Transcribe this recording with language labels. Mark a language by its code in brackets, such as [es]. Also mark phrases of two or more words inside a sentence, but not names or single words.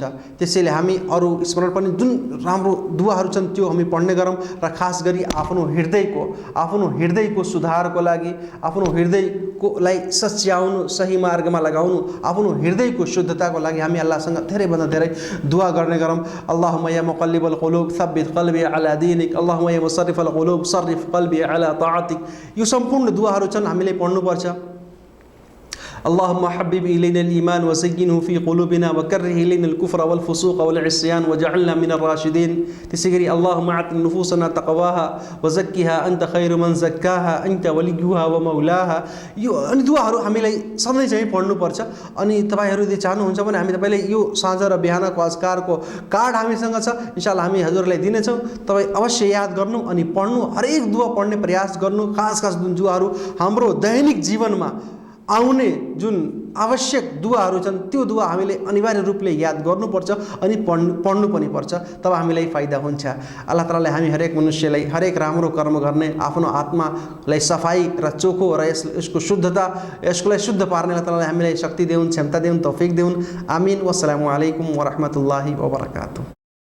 [ne] त्यसैले हामी अरू स्मरण पनि जुन राम्रो दुआहरू छन् त्यो हामी पढ्ने गरौँ र खास गरी आफ्नो हृदयको सुधारको लागि, आफ्नो हृदयकोलाई सच्याउनु, सही मार्गमा लगाउनु, आफ्नो हृदयको शुद्धताको लागि हामी अल्लाहसँग धेरैभन्दा धेरै दुआ गर्ने गरौँ। [ar] اللهم يا مقلب القلوب ثبت قلبي على دينك، اللهم يا مصرف القلوب صرف قلبي على طاعتك. [ne] यो सम्पूर्ण दुआहरू छन्, हामीले पढ्नुपर्छ। [ar] اللهم حبب إلينا الإيمان وزينه في قلوبنا وكره إلينا الكفر والفسوق والعصيان واجعلنا من الراشدين. [ne] त्यसै गरी [ar] اللهم آت نفوسنا تقواها وزكها أنت خير من زكاها أنت وليها ومولاها. [ne] यो अनि दुआहरू हामीलाई सधैँ चाहिँ पढ्नुपर्छ। अनि तपाईँहरू यदि चाहनुहुन्छ भने हामी तपाईँलाई यो साँझ र बिहानको अस्कारको कार्ड हामीसँग छ, इन्शाअल्लाह हामी हजुरलाई दिनेछौँ। तपाईँ अवश्य याद गर्नु अनि पढ्नु, हरेक दुआ पढ्ने प्रयास गर्नु। खास दुआहरू हाम्रो दैनिक जीवनमा आउने जुन आवश्यक दुवाहरू छन् त्यो दुवा हामीले अनिवार्य रूपले याद गर्नुपर्छ अनि पढ्नु पनि पर्छ, तब हामीलाई फाइदा हुन्छ। अल्लाह तालाले हामी हरेक मनुष्यलाई हरेक राम्रो कर्म गर्ने, आफ्नो आत्मालाई सफाई र चोखो र यसको शुद्धता, यसकोलाई शुद्ध पार्ने अल्लाह तालाले हामीलाई शक्ति देउन्, क्षमता देउन्, तौफिक देउन्। आमीन। [ar] والسلام عليكم ورحمة الله وبركاته.